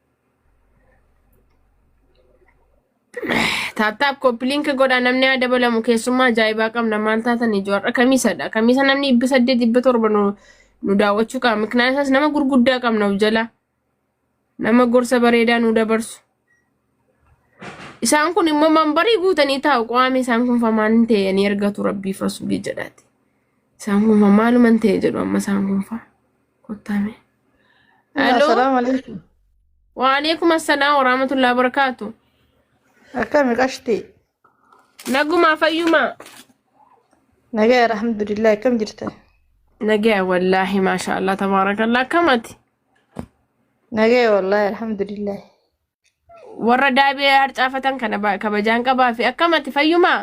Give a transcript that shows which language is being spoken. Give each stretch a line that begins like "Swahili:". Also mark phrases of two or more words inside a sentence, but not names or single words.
Oromo: Taap koppiliinki godhaa namni haa dabalamu keessummaa ajaa'ibaa qabna maal taatan ijoorra kamiisadha kamiisa namni 800 nu daawwachuu qaba miknaan isaas nama gurguddaa qabna of jala nama gorsa bareedaa nu dabarsu. Isaan kun immoo mambarii guutanii taa'u qaame isaan kun famaan hin ta'e ni ergatu rabbiif rasuulii jedhaati. Isaan kun maaluma hin ta'e jedhu amma isaan kun faa kottaame.
Arabic: السلام عليكم. وعليكم السلام ورحمة الله وبركاته.
Oromo: Akkami qashti? Nagumaa fayyumaa. Nagaa alhamdulillah kam jirta? Nagaa wallahi
Arabic: ما شاء الله تبارك الله
Oromo: kamati. Nagaa wallahi alhamdulillah. Warra daabee harcaafatan kana kabajaan qabaa fi akkamatti fayyumaa?